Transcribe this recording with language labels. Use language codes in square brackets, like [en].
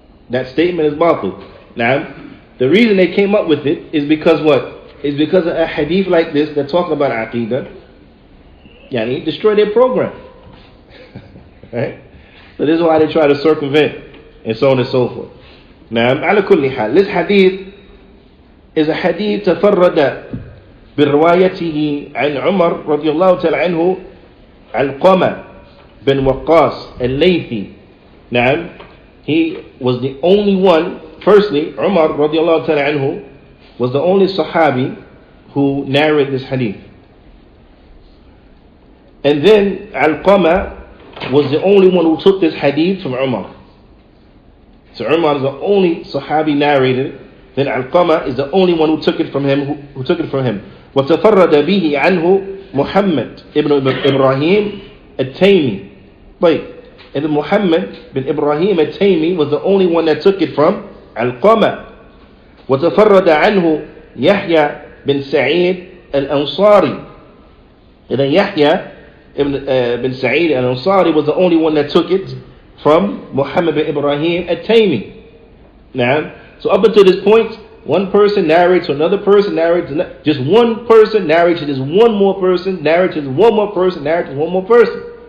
[en] That statement is batil. Now, the reason they came up with it is because what? Is because of a hadith like this that talk about aqidah, yani destroy their program. Right? So this is why they try to circumvent and so on and so forth. Now, ala kulli hal, this hadith is a hadith [ar] تفرد بروايته عن عمر رضي الله تعالى عنه علقمة بن وقاص الليثي. [en] Now, he was the only one. Firstly, Umar [ar] رضي الله تعالى عنه [en] was the only Sahabi who narrated this hadith. And then Alqama was the only one who took this hadith from Umar. So Umar is the only Sahabi narrated. Then Alqama is the only one who took it from him. Who took it from him. [ar] وتفرد به عنه محمد ibn Ibrahim al-Taymi. [en] Wait, and then Muhammad bin Ibrahim al-Taymi was the only one that took it from Alqama. [ar] وتفرد عنه يحيى بن سعيد الأنصاري. [en] And then Yahya bin Sa'id al-Ansari was the only one that took it from Muhammad bin Ibrahim al-Taymi. Now, so up until this point, one person narrates to another person, narrates just one person, narrates to just one more person, narrates to one more person, narrates to one more person.